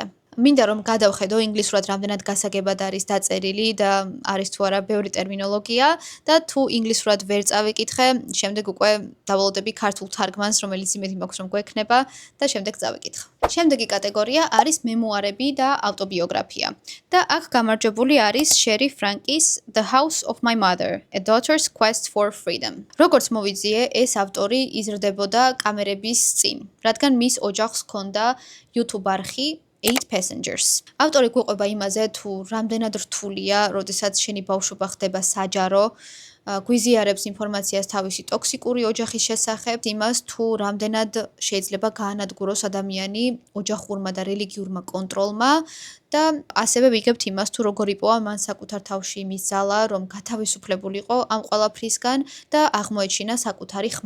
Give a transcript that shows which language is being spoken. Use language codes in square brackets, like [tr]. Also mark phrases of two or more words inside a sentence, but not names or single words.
[ka] მინდა რომ გადავხედო ინგლისურად რამდენად გასაგებად არის დაწერილი და არის თუ არა ბევრი ტერმინოლოგია და თუ ინგლისურად ვერ წავიკითხე, შემდეგ უკვე დავალოდები ქართულ თარგმანს, რომელიც იმედი მაქვს რომ გვექნება და შემდეგ წავიკითხე. შემდეგი კატეგორია არის მემუარები და ავტობიოგრაფია. და აქ გამარჯვებული არის შერი ფრანკის The House of My Mother: A Daughter's Quest for Freedom. როგორც მოვიძიე, ეს ავტორი იზრდებოდა კამერების წინ, რადგან მის ოჯახს ჰქონდა YouTube არხი 8 Passengers. ავტორი გვიყვება იმაზე, თუ რამდენად რთულია, როდესაც შენი ბავშვობა ხდება საჯარო, გვიზიარებს ინფორმაციას თავისი ტოქსიკური ოჯახის შესახებ, იმას თუ რამდენად შეიძლება გაანადგუროს ადამიანი ოჯახურმა და რელიგიურმა კონტროლმა და ასევე ვიგებთ იმას თუ როგორ იპოვა მან საკუთარ თავში იმის ძალა, რომ გათავისუფლებულიყო ამ ყველაფრისგან და აღმოეჩინა საკუთარი ხმა.